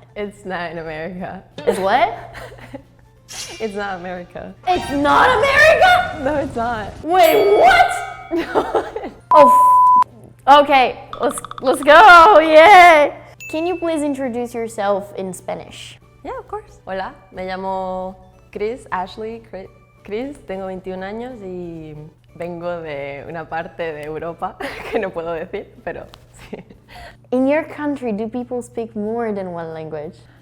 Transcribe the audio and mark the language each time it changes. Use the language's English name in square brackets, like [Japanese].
[English] It's not in America. Is what? It's not America. It's not America? No, it's not. Wait, what? No. Oh, okay, let's go, yay! Can you please introduce yourself in Spanish? Yeah, of course. [Spanish] Hola, me llamo Ashley Chris, tengo 21 años y vengo de una parte de Europa que no puedo decir, pero sí. [English] In your country, do people speak more than one language?